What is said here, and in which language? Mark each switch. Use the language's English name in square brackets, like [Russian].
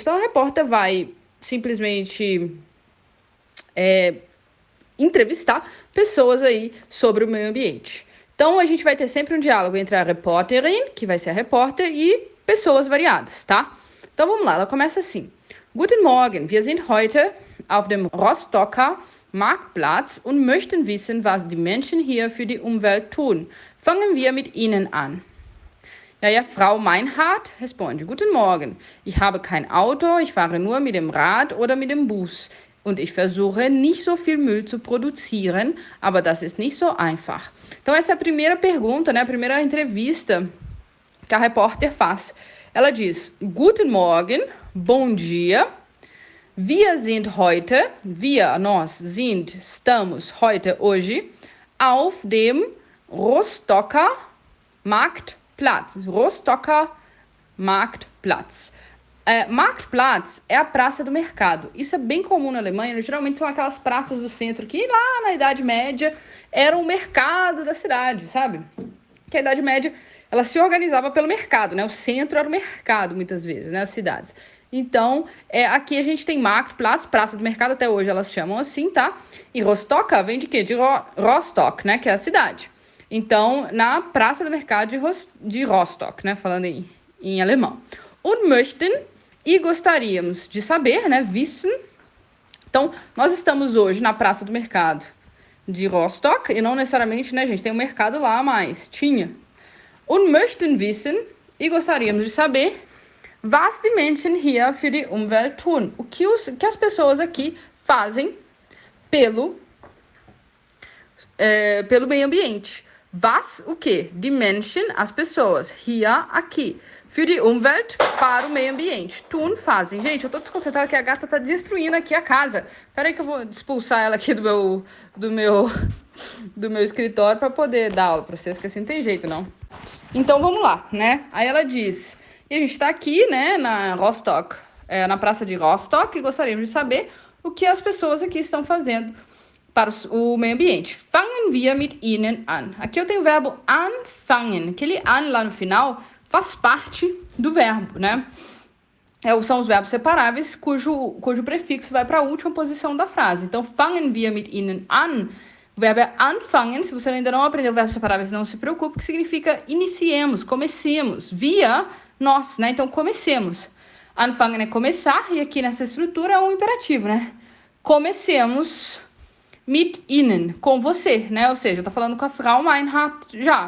[Portuguese] Então, a repórter vai simplesmente entrevistar pessoas aí sobre o meio ambiente. Então, a gente vai ter sempre um diálogo entre a repórterin, que vai ser a repórter, e pessoas variadas, tá? Então, vamos lá. Ela começa assim. [German] Guten Morgen, wir sind heute auf dem Rostocker Marktplatz und möchten wissen, was die Menschen hier für die Umwelt tun. Fangen wir mit Ihnen an. [Portuguese] E aí a Frau Meinhardt responde, [German] Guten Morgen, ich habe kein Auto, ich fahre nur mit dem Rad oder mit dem Bus. Und ich versuche, nicht so viel Müll zu produzieren, aber das ist nicht so einfach. [Portuguese] Então, essa é a primeira pergunta, né? A primeira entrevista que a repórter faz. Ela diz, [German] Guten Morgen, [Portuguese] bom dia. [German] Wir sind heute, [Portuguese] nós, estamos, [German] heute, hoje, auf dem Rostocker Marktplatz. Rostocker Marktplatz. [Portuguese] Marktplatz é a praça do mercado. Isso é bem comum na Alemanha. Geralmente são aquelas praças do centro que lá na Idade Média era o mercado da cidade, sabe? Que a Idade Média ela se organizava pelo mercado, né? O centro era o mercado, muitas vezes, né? As cidades. Então, aqui a gente tem Marktplatz, praça do mercado, até hoje elas chamam assim, tá? E Rostock vem de quê? De Rostock, né? Que é a cidade. Então, na praça do mercado de Rostock, né? Falando em alemão. [German] Und möchten... [Portuguese] E gostaríamos de saber, né? Wissen. Então, nós estamos hoje na Praça do Mercado de Rostock. E não necessariamente, né, gente? Tem um mercado lá, mas tinha. [German] Und möchten wissen. [Portuguese] E gostaríamos de saber. [German] Was die Menschen hier für die Umwelt tun. [Portuguese] O que as pessoas aqui fazem pelo meio ambiente. Was, o quê? [German] Die Menschen, [Portuguese] as pessoas. Hier, aqui. [German] Für die Umwelt, [Portuguese] para o meio ambiente. Tun, fazem. Gente, eu tô desconcentrada que a gata tá destruindo aqui a casa. Peraí que eu vou expulsar ela aqui do meu escritório para poder dar aula pra vocês, que assim não tem jeito, não. Então, vamos lá, né? Aí ela diz... E a gente tá aqui, né, na Rostock, na praça de Rostock, e gostaríamos de saber o que as pessoas aqui estão fazendo para o meio ambiente. [German] Fangen wir mit Ihnen an. [Portuguese] Aqui eu tenho o verbo anfangen. Aquele an lá no final... faz parte do verbo, né? São os verbos separáveis cujo prefixo vai para a última posição da frase. [German] Então, fangen wir mit Ihnen an. [Portuguese] O verbo é anfangen. Se você ainda não aprendeu verbos separáveis, não se preocupe, que significa iniciemos, comecemos. Wir, nós, né? Então, comecemos. Anfangen é começar, e aqui nessa estrutura é um imperativo, né? Comecemos [German] mit Ihnen, [Portuguese] com você, né? Ou seja, eu tô falando com a Frau Meinhardt já.